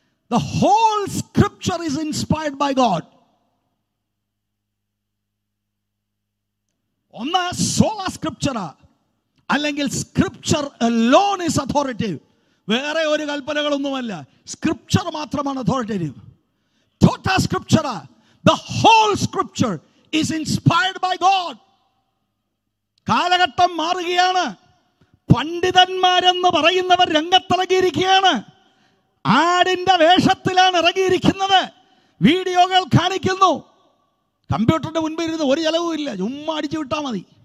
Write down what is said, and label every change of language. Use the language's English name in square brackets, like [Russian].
[English] The whole scripture is inspired by God. ഒന്ന് സോളാ സ്ക്രിപ്ചറ, അല്ലെങ്കിൽ സ്ക്രിപ്ചർ alone is authoritative. [Malayalam] വേറെ ഒരു കൽപ്പനകളൊന്നുമല്ല, സ്ക്രിപ്ചർ മാത്രമാണ് authoritative. [English] ടോട്ടാ സ്ക്രിപ്ചറ, the whole scripture is inspired by God. [Malayalam] കാലഘട്ടം മാറുകയാണ്. പണ്ഡിതന്മാരെന്ന് പറയുന്നവർ രംഗത്തിറങ്ങിയിരിക്കുകയാണ്. ആടിന്റെ വേഷത്തിലാണ് ഇറങ്ങിയിരിക്കുന്നത്. വീഡിയോകൾ കാണിക്കുന്നു. കമ്പ്യൂട്ടറിന്റെ മുൻപിൽ ഇരുന്ന് ഒരു ചെലവും ഇല്ല, ചുമ്മാ അടിച്ചു വിട്ടാൽ മതി.